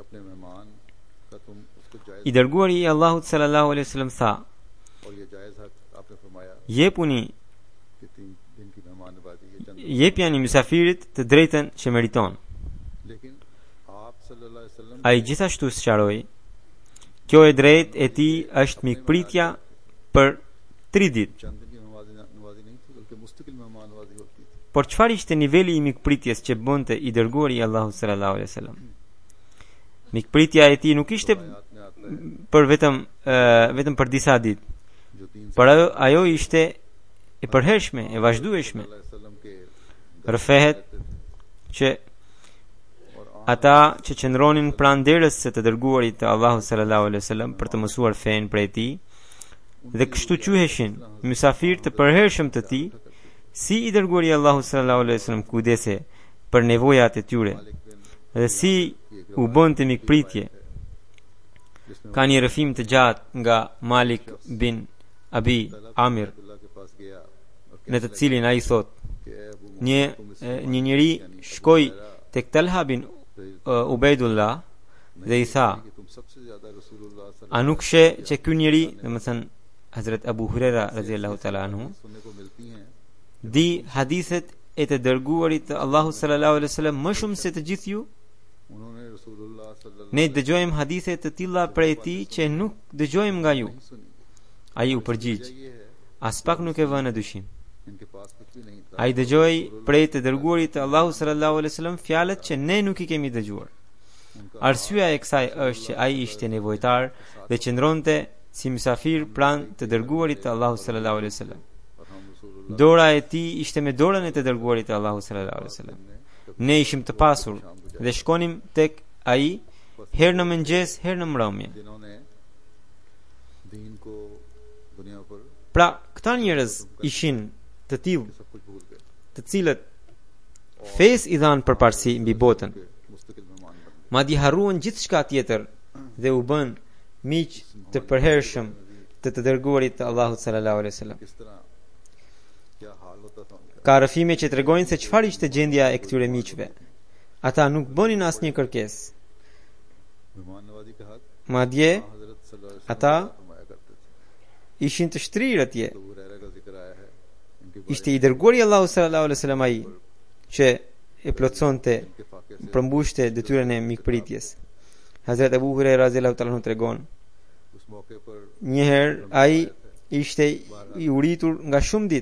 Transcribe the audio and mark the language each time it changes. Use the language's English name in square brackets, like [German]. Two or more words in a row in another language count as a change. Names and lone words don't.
[Albanian] I dërguari i Allahut [Arabic] صلى الله عليه وسلم [Albanian] tha: jepja një mysafirit të drejtën që meriton. Ai gjithashtu sqaroi: kjo e drejtë e tij është mikpritja për 3 ditë. [Urdu] چند دن کی نوازی نہیں تھی، بلکہ مستقل مہمان نوازی ہوتی تھی. [Albanian] Por çfarë ishte niveli i mikpritjes që bënte i dërguari i Allahut [Arabic] صلى الله عليه وسلم? [Albanian] Mikpritja e tij nuk ishte [Urdu] آیت میں آتا ہے [Albanian] për vetëm për disa ditë, [Urdu] جو 3 [Albanian] por ajo ishte e përhershme, e vazhdueshme. [Urdu] وسلم کے [Albanian] Rrëfehet që ata që qëndronin pranë derës së të dërguarit të Allahut [Arabic] صلى الله عليه وسلم [Albanian] për të mësuar fen prej tij, dhe kështu quheshin mysafir të përhershëm të tij, si i dërguari i Allahut [Arabic] صلى الله عليه وسلم [Albanian] kujdese për nevojat e tyre dhe si u bënte mikpritje. Ka një rrëfim të gjatë nga Malik bin Abi Amir, [Urdu] عبداللہ کے پاس گیا اور [Albanian] në të cilin ai thot: [Urdu] کہ اے ابو [Albanian] një njeri shkoi tek Talha bin Ubejdullah dhe i tha: [Urdu] کہ تم سب سے زیادہ رسول اللہ [Albanian] a nuk she që ky njeri, domethënë Hazrat Abu Huraira [Arabic] رضي الله تعالى عنه, [Urdu] سننے کو ملتی ہیں [Albanian] di hadithet e të dërguarit të Allahut [Arabic] صلى الله عليه وسلم [Albanian] më shumë se të gjithë ju? [Urdu] انہوں نے رسول اللہ صلی اللہ [Albanian] Ne dëgjojmë hadithe të tilla prej tij që nuk dëgjojmë nga ju. [Urdu] نہیں سنی. [Albanian] Ai u përgjigj: [Urdu] یہ ہے [Albanian] as pak nuk e vënë në dyshim. [Urdu] ان کے پاس کچھ بھی نہیں تھا. [Albanian] Ai dëgjoi prej të dërguarit të Allahut [Arabic] صلى الله عليه وسلم [Albanian] fjalët që ne nuk i kemi dëgjuar. Arsyeja e kësaj është që ai ishte nevojtar dhe qëndronte si mysafir pranë të dërguarit të Allahut [Arabic] صلى الله عليه وسلم. [Urdu] اور ہم رسول اللہ [Albanian] Dora e tij ishte me dorën e të dërguarit të Allahut [Arabic] صلى الله عليه وسلم. [Albanian] Ne ishim të pasur dhe shkonim tek ai herë në mëngjes, herë në mbrëmje. [Urdu] جنہوں نے دین کو دنیا پر [Albanian] Pra, këta njerëz ishin të tillë, [Urdu] سب کچھ بھول گئے. [Albanian] të cilët fesë i dhanë përparësi mbi botën, [Urdu] مستقل مہمان بن گئے. [Albanian] madje harruan gjithçka tjetër dhe u bën miq të përhershëm të të dërguarit të Allahut [Arabic] صلى الله عليه وسلم. [Urdu] کس طرح کیا حال ہوتا تھا ان کا. [Albanian] Ka rrëfime që tregojnë se çfarë ishte gjendja e këtyre miqve. Ata nuk bënin asnjë kërkesë. [Urdu] مہمان نوازی کا حق [Albanian] Madje [Urdu] حضرت [Arabic] صلى الله عليه [Albanian] ata [Urdu] وسلم فرمایا کرتے تھے. [Albanian] ishin të shtrirë atje. [Urdu] تو ہریرہ کا ذکر آیا ہے ان کے [Albanian] Ishte i dërguari i Allahut [Arabic] صلى الله عليه وسلم [Albanian] ai që e plotsonte, [Urdu] کے فاقے سے [Albanian] përmbushte detyrën e mikpritjes. Hazrat Abu Huraira [Arabic] رضي الله تعالى عنه [Albanian] tregon: [Urdu] اس موقع پر [Albanian] një herë ai ishte i uritur nga shumë ditë.